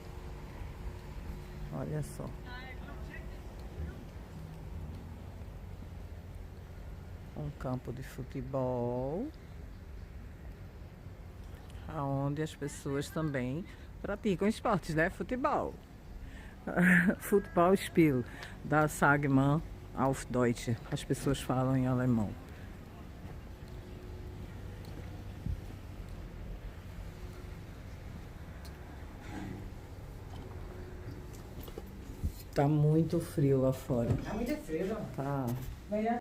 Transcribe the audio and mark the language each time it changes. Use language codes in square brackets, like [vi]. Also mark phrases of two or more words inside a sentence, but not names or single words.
[pt] Olha só. Um campo de futebol. Onde as pessoas também praticam esportes, né? Futebol. [de] Fußballspiel, da Sagmann auf Deutsch. [pt] As pessoas falam em alemão. Tá muito frio lá fora. Tá muito frio, João. Tá. Melhor.